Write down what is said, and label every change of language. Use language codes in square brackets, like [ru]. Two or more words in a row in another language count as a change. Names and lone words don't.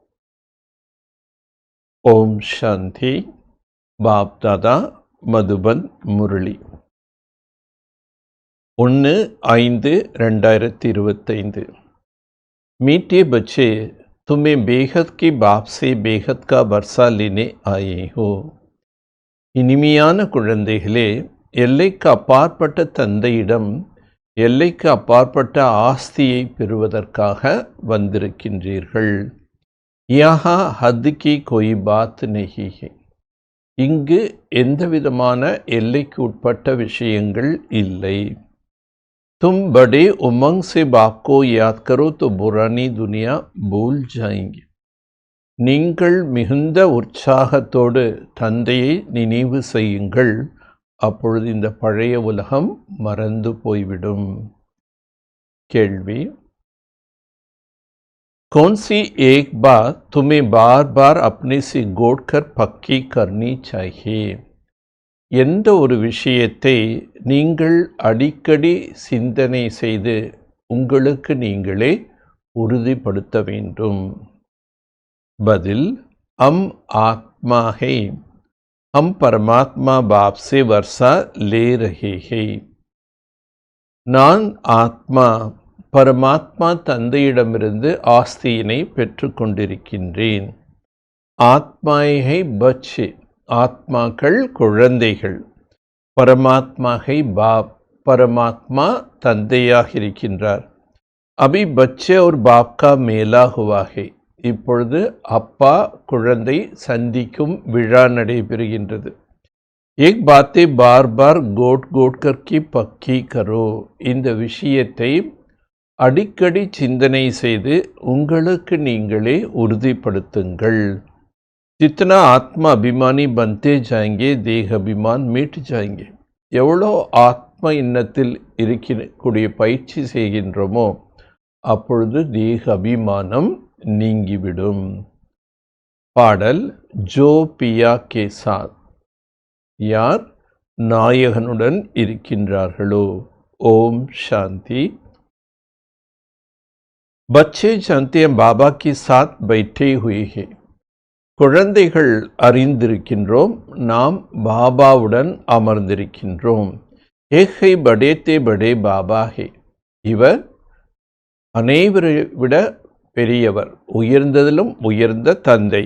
[ta] ஓம் சாந்தி. பாப் தாதா மதுபன் முரளி 1/5/2025। [hi] मीठे बच्चे, तुम्हें बेहद के बाप से बेहद का वर्षा लेने आए हो. [ta] இனிமையான குழந்தைகளே, எல்லைக்கு அப்பாற்பட்ட தந்தையிடம் எல்லைக்கு அப்பாற்பட்ட ஆஸ்தியை பெறுவதற்காக வந்திருக்கின்றீர்கள். [hi] यहां हद की कोई बात नहीं है. [ta] இங்கு எந்த விதமான எல்லைக்கு உட்பட்ட விஷயங்கள் இல்லை. [hi] तुम बड़े उमंग से बाप को याद करो तो पुरानी दुनिया भूल जाएंगे. [ta] நீங்கள் மிகுந்த உற்சாகத்தோடு தந்தையை நினைவு செய்யுங்கள், அப்பொழுது இந்த பழைய உலகம் மறந்து போய்விடும். கேள்வி: [hi] कौन सी एक बात तुम्हें बार बार अपने से गोदकर पक्की करनी चाहिए? [ta] எந்த ஒரு விஷயத்தை நீங்கள் அடிக்கடி சிந்தனை செய்து உங்களுக்கு நீங்களே உறுதிப்படுத்த வேண்டும்? பதில்: [hi] हम आत्मा है, हम परमात्मा बाप से वर्षा ले रहे हैं. [ta] நான் ஆத்மா, பரமாத்மா தந்தையிடமிருந்து ஆஸ்தியினை பெற்றுக்கொண்டிருக்கின்றேன். [hi] आत्माएं बच्चे, [ta] ஆத்மாக்கள் குழந்தைகள். [hi] परमात्मा के बाप, [ta] பரமாத்மா தந்தையாக இருக்கின்றார். [hi] अभी बच्चे और बाप का मेला हुआ है. [ta] இப்பொழுது அப்பா குழந்தை சந்திக்கும் விழா நடைபெறுகின்றது. [hi] एक बातें बार बार गोट गोट करके पक्की करो. [ta] இந்த விஷயத்தை அடிக்கடி சிந்தனை செய்து உங்களுக்கு நீங்களே உறுதிப்படுத்துங்கள். [hi] जितना आत्मा अभिमानी बनते जाएंगे, देह अभिमान मिट जाएंगे. [ta] எவ்வளோ ஆத்ம எண்ணத்தில் இருக்கக்கூடிய பயிற்சி செய்கின்றோமோ அப்பொழுது தேக அபிமானம் நீங்கிவிடும். பாடல்: [hi] जो पिया के साथ. [ta] யார் நாயகனுடன் இருக்கின்றார்களோ. ஓம் சாந்தி. [hi] बच्चे जानते हैं बाबा के साथ बैठे हुए हैं. [ta] குழந்தைகள் அறிந்திருக்கின்றோம், நாம் பாபாவுடன் அமர்ந்திருக்கின்றோம். [hi] एक है बड़े ते बड़े बाबा है. [ta] இவர் அனைவரை விட பெரியவர், உயர்ந்ததிலும் உயர்ந்த தந்தை.